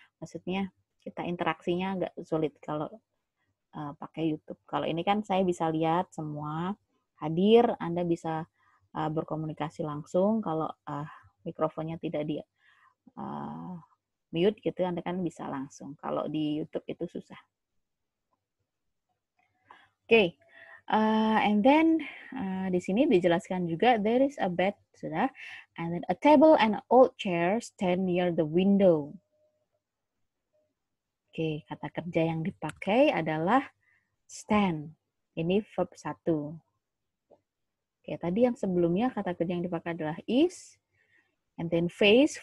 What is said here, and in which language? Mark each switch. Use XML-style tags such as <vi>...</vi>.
<id>Maksudnya kita interaksinya agak sulit kalau pakai YouTube. Kalau ini kan saya bisa lihat semua, hadir, Anda bisa berkomunikasi langsung. Kalau mikrofonnya tidak di mute gitu, Anda kan bisa langsung. Kalau di YouTube itu susah.</id> <en>Oke, and then</en> <id>di sini dijelaskan juga</id> <en>there is a bed, sudah, and then a table and an old chair stand near the window.</en> <id>Oke, kata kerja yang dipakai adalah stand. Ini verb 1. Oke, tadi yang sebelumnya kata kerja yang dipakai adalah is, and then face.</id>